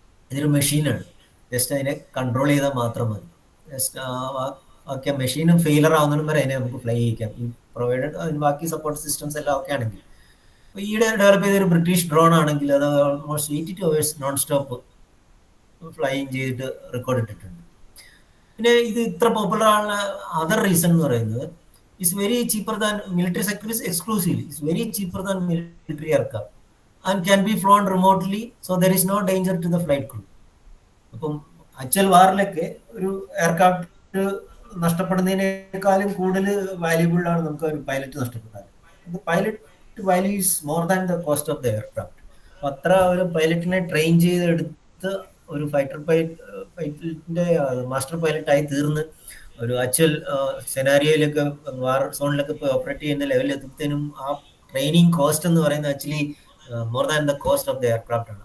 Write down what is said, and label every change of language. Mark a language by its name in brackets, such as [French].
[Malayalam] ഇതൊരു മെഷീനാണ്, ജസ്റ്റ് അതിനെ കൺട്രോൾ ചെയ്താൽ മാത്രം മതി. ജസ്റ്റ് ഓക്കെ, മെഷീനും ഫെയിലർ ആവുന്നതിനും വരെ അതിനെ നമുക്ക് ഫ്ലൈ ചെയ്യിക്കാം, ഈ പ്രൊവൈഡഡ് അതിന് ബാക്കി സപ്പോർട്ട് സിസ്റ്റംസ് എല്ലാം ഒക്കെ ആണെങ്കിൽ. ഈയിടെ ഡെവലപ്പ് ചെയ്തൊരു ബ്രിട്ടീഷ് ഡ്രോൺ ആണെങ്കിൽ അത് almost 82 hours non stop flying ചെയ്തിട്ട് റെക്കോർഡ് ഇട്ടിട്ടുണ്ട്. പിന്നെ ഇത് ഇത്ര പോപ്പുലർ ആവുന്ന അതർ റീസൺ എന്ന് പറയുന്നത് [English] is very cheaper than military sector is exclusively. It's very cheaper than military aircraft and can be flown remotely, so there is no danger to the flight crew. [Malayalam] അപ്പം actual വാറിലൊക്കെ ഒരു aircraft നഷ്ടപ്പെടുന്നതിനേക്കാളും കൂടുതൽ valuable ആണ് നമുക്ക് ഒരു pilot നഷ്ടപ്പെട്ടാൽ. [English] Pilot value is more than the cost of the aircraft. [Malayalam] അപ്പം അത്ര ഒരു പൈലറ്റിനെ ട്രെയിൻ ചെയ്തെടുത്ത് ഒരു പൈലറ്റിന്റെ മാസ്റ്റർ പൈലറ്റായി തീർന്ന് ഒരു ആക്ച്വൽ സെനാരിയോയിലൊക്കെ വാർ സോണിലൊക്കെ പോയി ഓപ്പറേറ്റ് ചെയ്യുന്ന ലെവലിൽ എത്തുന്നതിനും ആ ട്രെയിനിങ് കോസ്റ്റ് എന്ന് പറയുന്നത് actually [English] more than the cost of the aircraft [Malayalam] ആണ്.